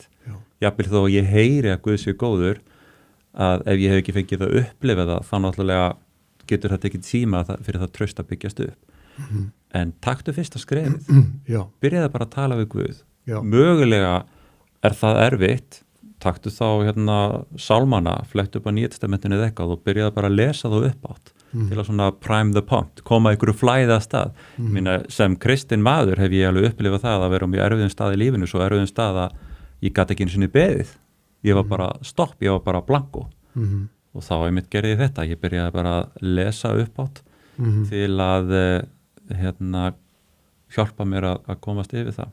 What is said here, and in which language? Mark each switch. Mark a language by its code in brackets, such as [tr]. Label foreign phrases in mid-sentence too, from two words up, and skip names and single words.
[is] Jafnvel þó ég heyri að Guð sé góður að ef ég hef ekki fengið að upplifa það þá náttúrulega getur það tekið tíma fyrir það traust að byggjast upp. En taktu fyrsta skrefið. Byrjaðu bara að tala við Guð. Mögulega það erfitt, taktu þá sálmana, flettu upp á Nýja testamentinu eða eitthvað og byrjaðu bara að lesa þá upp átt til að svona [en] prime the pump, [is] koma ykkur flæði að stað. Sem kristinn maður hef ég alveg upplifað það að vera á mjög erfiðum stað í lífinu, svo erfiðum stað að ég gat ekki einu sinni beðið. Ég var bara stopp, ég var bara blanko. Og þá einmitt gerði ég þetta. Ég byrjaði bara að lesa upp átt til að hjálpa mér að komast yfir það.